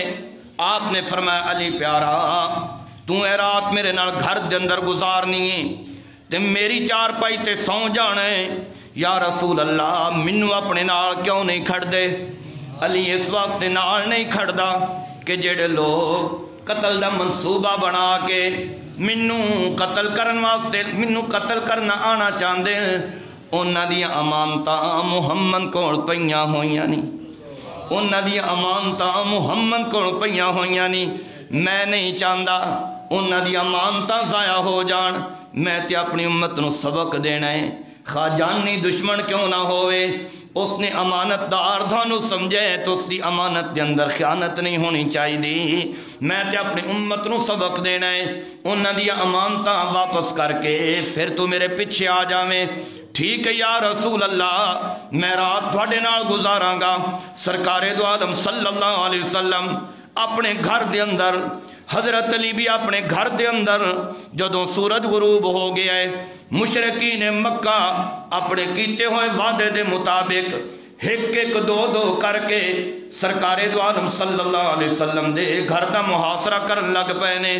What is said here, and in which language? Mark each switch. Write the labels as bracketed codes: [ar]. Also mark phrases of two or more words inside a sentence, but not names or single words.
[pa] آپ نے فرمایا علی پیارا تو اے رات میرے نال گھر دے اندر گزارنی ہے تے میری چار پائی تے سو جانا ہے۔ [ar] یا رسول اللہ [pa] منو اپنے نال کیوں نہیں کھڑ دے؟ علی اس واسطے نال نہیں کھڑ دا کہ جڑے لوگ قتل دا منصوبہ بنا کے منو قتل کرن واسطے منو قتل کرنا آنا چاہندے ہیں، انہاں دیاں امانتاں محمد کول پئیاں ہوئیاں نہیں، انہاں دیاں امانتاں محمد کول پئیاں ہوئیاں نہیں۔ میں نہیں چاہندا انہاں دیاں امانتاں ضائع ہو جان، میں تے اپنی امت نو سبق دینا ہے، خواہ جانی دشمن کیوں نہ ہوئے، اس نے امانت دار دھانو سمجھے تو اس دی امانت دے اندر خیانت نہیں ہونی چاہی دی۔ میں تے اپنی امت نو سبق دینا ہے، انہاں دی امانتاں واپس کر کے پھر تو میرے پیچھے آ جاویں۔ ٹھیک ہے [ar] یا رسول اللہ [pa] میں رات تھوڑے نال گزاراں گا۔ سرکار دو عالم [ar] صلی اللہ علیہ وسلم [pa] اپنے گھر دے اندر، حضرت علی بھی اپنے گھر دے اندر، جدوں سورج غروب ہو گیا ہے، مشرکین مکہ اپنے کیتے ہوئے وعدے دے مطابق ایک ایک دو دو کر کے سرکار دو عالم [ar] صلی اللہ علیہ وسلم [pa] دے گھر دا محاصرہ کرن لگ پے نے۔